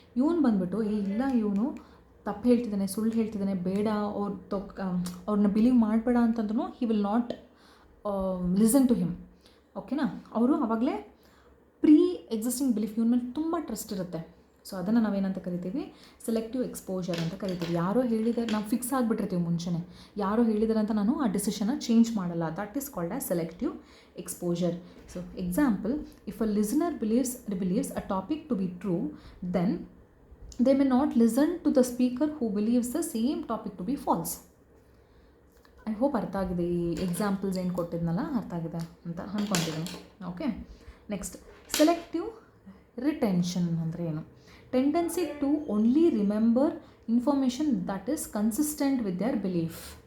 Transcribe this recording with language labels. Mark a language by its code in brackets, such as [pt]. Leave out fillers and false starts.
[kn] ಇವನು ಬಂದುಬಿಟ್ಟು ಇಲ್ಲ ಇವನು ತಪ್ಪು ಹೇಳ್ತಿದ್ದಾನೆ, ಸುಳ್ಳು ಹೇಳ್ತಿದ್ದಾನೆ, ಬೇಡ ಅವ್ರನ್ನ ಬಿಲೀವ್ ಮಾಡಬೇಡ ಅಂತಂದ್ರೂ [en] He will not listen to him. [kn] ಓಕೆನಾ? ಅವರು ಆವಾಗಲೇ ಪ್ರೀ ಎಕ್ಸಿಸ್ಟಿಂಗ್ ಬಿಲೀಫ್ ಇವನ ಮೇಲೆ ತುಂಬ ಟ್ರಸ್ಟ್ ಇರುತ್ತೆ. ಸೊ ಅದನ್ನು ನಾವೇನಂತ ಕರಿತೀವಿ? ಸೆಲೆಕ್ಟಿವ್ ಎಕ್ಸ್ಪೋಜರ್ ಅಂತ ಕರಿತೀವಿ. ಯಾರೋ ಹೇಳಿದರೆ ನಾವು ಫಿಕ್ಸ್ ಆಗಿಬಿಟ್ಟಿರ್ತೀವಿ ಮುಂಚೆನೇ, ಯಾರೋ ಹೇಳಿದಾರೆ ಅಂತ ನಾನು ಆ ಡಿಸಿಷನ್ನ ಚೇಂಜ್ ಮಾಡಲ್ಲ. [en] That is called as selective exposure. So example, if a listener believes a topic to be true, then they may not listen to the speaker who believes the same topic to be false. [kn] I hope ಅರ್ಥ ಆಗಿದೆ. ಈ examples ಏನು ಕೊಟ್ಟಿದ್ನಲ್ಲ ಅರ್ಥ ಆಗಿದೆ ಅಂತ ಅಂದ್ಕೊತಿದ್ದೀನಿ. Okay, next selective retention ಅಂದರೆ ಏನು? [en] Tendency to only remember information that is consistent with their belief.